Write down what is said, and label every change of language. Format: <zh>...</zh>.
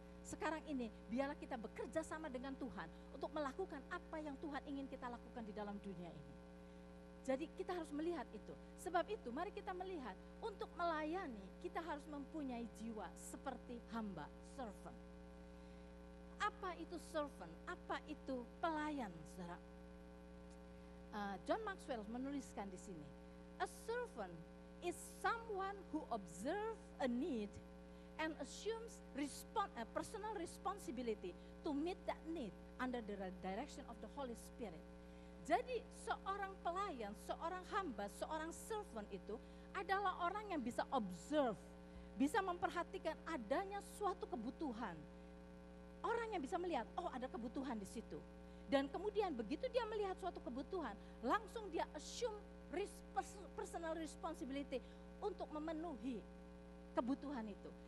<id>Sekarang ini biarlah kita bekerja sama dengan Tuhan untuk melakukan apa yang Tuhan ingin kita lakukan di dalam dunia ini. Jadi kita harus melihat itu. Sebab itu mari kita melihat untuk melayani kita harus mempunyai jiwa seperti hamba, servant. Apa itu servant? Apa itu pelayan, saudara? John Maxwell menuliskan di sini.</id> <en>A servant is someone who observes a need and assumes personal responsibility to meet that need under the direction of the Holy Spirit.</en> <id>Jadi seorang pelayan, seorang hamba, seorang servant itu adalah orang yang bisa observe, bisa memperhatikan adanya suatu kebutuhan. Orang yang bisa melihat, oh ada kebutuhan di situ. Dan kemudian begitu dia melihat suatu kebutuhan, langsung dia</id> <en>assume personal responsibility</en> <id>untuk memenuhi kebutuhan itu.</id>